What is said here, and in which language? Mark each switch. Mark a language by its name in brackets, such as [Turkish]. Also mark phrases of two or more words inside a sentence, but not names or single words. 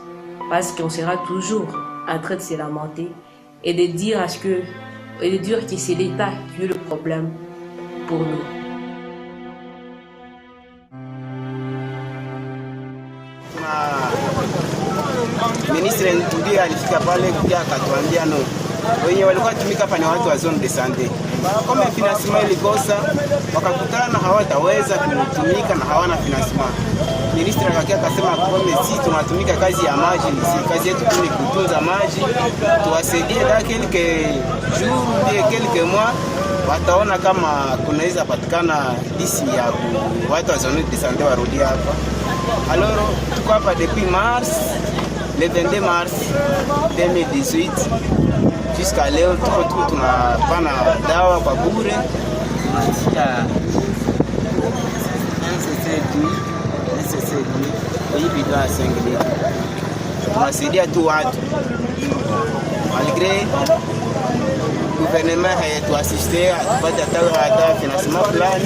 [French] Parce qu'on sera toujours en train de se lamenter et de dire que c'est l'État qui a le problème pour nous. [Swahili] Ministre Ntudi alifika pale kuja akatuambia no. Wenye walikuwa tumika hapa ni watu wa [French] zone de santé. [Swahili] Kama financement ilikosa, wakakutana hawataweza kutumika na hawana financement. Ministre akasema kwamba sisi tunatumika kazi ya maji, si kazi yetu ni kutunza maji. Tuwasaidie da [French] quelques jours, quelques mois, [Swahili] wataona kama kunaweza patikana disi ya watu wa [French] zone de santé [Swahili] warudi hapa. Alors, tuko hapa [French] depuis mars, le 22 mars 2018 jusqu'à [Swahili] leo tuko tunapana dawa kwa bure. Tunasaidia tu watu [French] malgré gouvernement [Swahili] hayatuasiste tupate hata financement fulani.